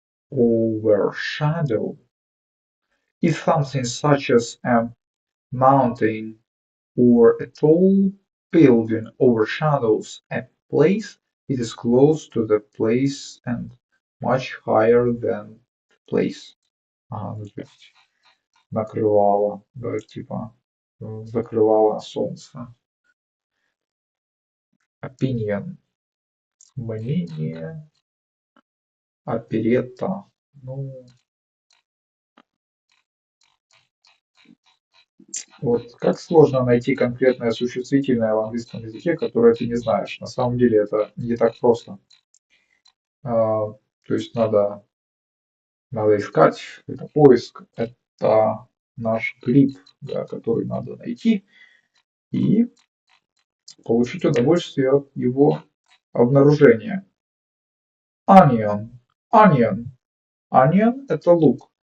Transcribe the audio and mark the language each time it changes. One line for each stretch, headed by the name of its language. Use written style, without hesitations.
English: Overshadow is something such as a mountain or a tall building overshadows a place. It is close to the place and much higher than the place.
Russian: Ну, то есть накрывало, да, типа закрывало солнце. Opinion. Мнение. Оперетта. Ну, Вот как сложно найти конкретное существительное в английском языке, которое ты не знаешь. На самом деле это не так просто. То есть надо искать, это поиск, это наш гриб, да, который надо найти и получить удовольствие от его обнаружения. Onion, onion, onion это лук.